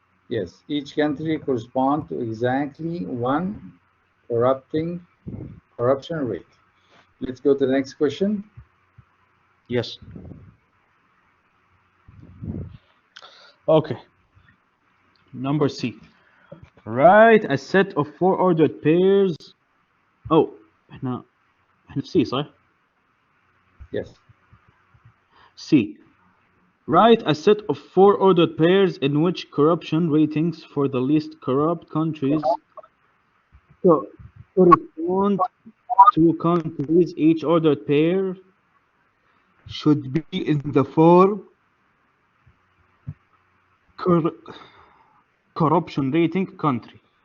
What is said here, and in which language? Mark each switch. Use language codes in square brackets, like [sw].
[en] Yes, each country corresponds to exactly one corruption rate. Let's go to the next question. Yes. Okay. Number C. Write a set of 4 ordered pairs. [ar] Oh, احنا في C صح؟ [en] Yes. C. Write a set of 4 ordered pairs in which corruption ratings for the least corrupt countries correspond two countries, each ordered pair should be in the form corruption rating country.